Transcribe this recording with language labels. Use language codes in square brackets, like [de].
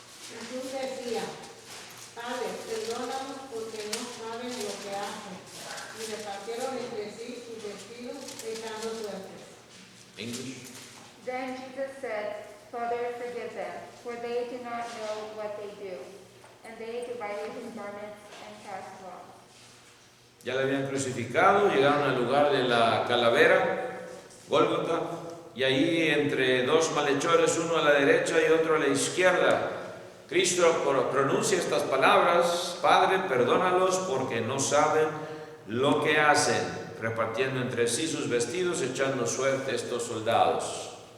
[es] Jesús decía: Padre, perdónanos porque no saben lo que hacen. Y repartieron entre sí sus vestidos, echando suertes. [en] English. Then Jesus said, Father, forgive them, for they do not know what they do. And they divided his garments and cast lots. [es] Ya le habían crucificado, llegaron al lugar de la calavera, Gólgota, y ahí entre 2 malhechores, uno a la derecha y otro a la izquierda, Cristo pronuncia estas palabras: Padre, perdónalos porque no saben lo que hacen, repartiendo entre sí sus vestidos, echando suerte a estos soldados.